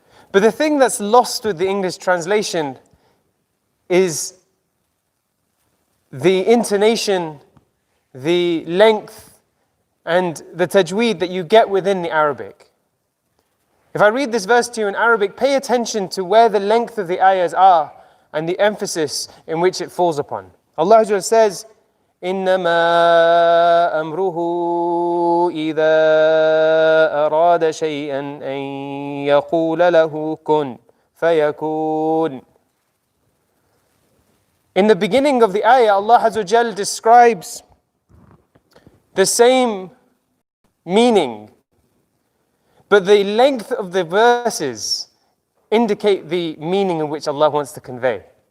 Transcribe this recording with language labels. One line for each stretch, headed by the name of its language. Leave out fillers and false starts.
English: But the thing that's lost with the English translation is the intonation, the length, and the tajweed that you get within the Arabic. If I read this verse to you in Arabic, pay attention to where the length of the ayahs are and the emphasis in which it falls upon. Allah Azza wa Jalla says,
Arabic: إِنَّمَا أَمْرُهُ إِذَا أَرَادَ شَيْئًا أَن يَقُولَ لَهُ كُن فَيَكُونَ.
English: In the beginning of the ayah, Allah Azza wa Jalla describes the same meaning, but the length of the verses indicate the meaning in which Allah wants to convey.